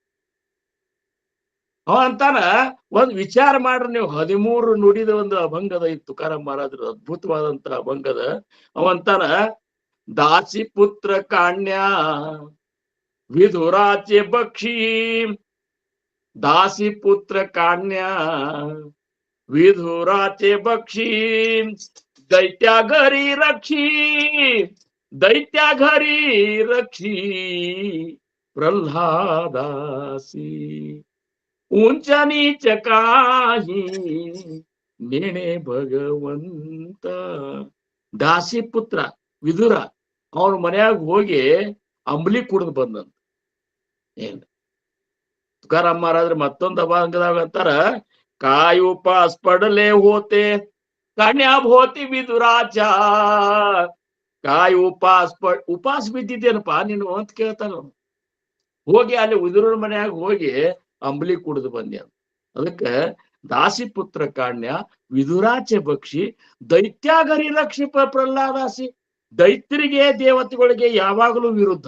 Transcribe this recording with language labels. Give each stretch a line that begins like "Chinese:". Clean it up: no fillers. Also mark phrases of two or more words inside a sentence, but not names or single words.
Kannada: ಅವ ಅಂತಾನ, ಒಂದ್ ವಿಚಾರ ಮಾಡ್ರಿ ನೀವು. 13 ನುಡಿದ ಒಂದು ಅಭಂಗದ ಈ ತುಕಾರಾಮ್ ಮಹಾರಾಜರ ಅದ್ಭುತವಾದಂತಹ ಅಭಂಗದ.
Marathi: ಅವಂತಾನ, दासी पुत्र काण्या विधुराचे बक्षी, ದಾಸಿ ಪುತ್ರ ಕಾಣ್ಯ विधुराचे बक्षी, दैत्या घरी रक्षी प्रल्हादासी, उंच नीच काही नेणे ಭಗವಂತ.
Kannada: ದಾಸಿ ಪುತ್ರ ವಿದುರ ಅವನ ಮನ್ಯಾಗ ಹೋಗಿ ಅಂಬ್ಲಿ ಕುಡಿದು ಬಂದಂತ. ಏನ್ ತುಕಾರಾಮ್ ಮಹಾರಾಜರು ಮತ್ತೊಂದು ಅಭಂಗದಾಗ ಅಂತಾರ,
Marathi: काय उपास पडले होते कान्या भोवती विदुराच्या, काय
Kannada: ಉಪಾಸ ಬಿದ್ದಿದ್ದೇನಪ್ಪ ನೀನು ಅಂತ ಕೇಳ್ತಾನ. ಹೋಗಿ ಅಲ್ಲಿ ವಿದುರನ ಮನ್ಯಾಗ ಹೋಗಿ ಅಂಬ್ಲಿ ಕುಡಿದು ಬಂದ್ಯ.
Marathi: ಅದಕ್ಕ दासी पुत्र काण्या विदुराचे बक्षी दैत्याघरी रक्षी प्रल्हादासी.
Kannada: ದೈತ್ಯರಿಗೆ ದೇವತೆಗಳಿಗೆ ಯಾವಾಗಲೂ ವಿರುದ್ಧ.